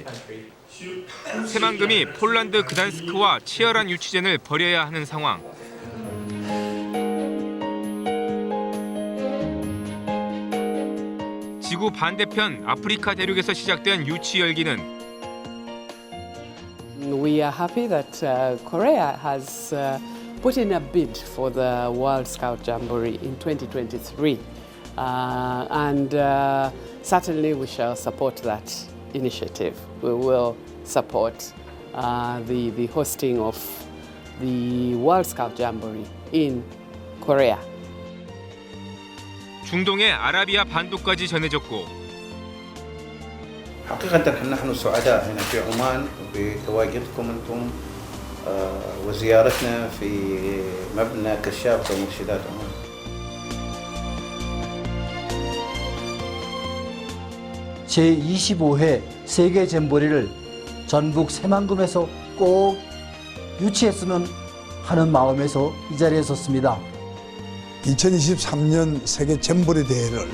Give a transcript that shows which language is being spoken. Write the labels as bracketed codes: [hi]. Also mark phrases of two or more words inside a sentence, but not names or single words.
[ko] 새만금이 폴란드 그단스크와 치열한 유치전을 벌여야 하는 상황. 지구 반대편 아프리카 대륙에서 시작된 유치 열기는 [en] We are happy that Korea has put in a bid for the World Scout Jamboree in 2023. And certainly we shall support that initiative. We will support the hosting of the World Scout Jamboree in Korea. [ko] 중동의 아라비아 반도까지 전해졌고 [ar] حقيقة نحن سعداء هنا في عمان بتواجدكم أنتم وزيارتنا في مبنى كشاف ومرشدات عمان. [ko] 제25회 세계 잼버리를 전북 새만금에서 꼭 유치했으면 하는 마음에서 이 자리에 섰습니다. 2023년 세계 잼버리 대회를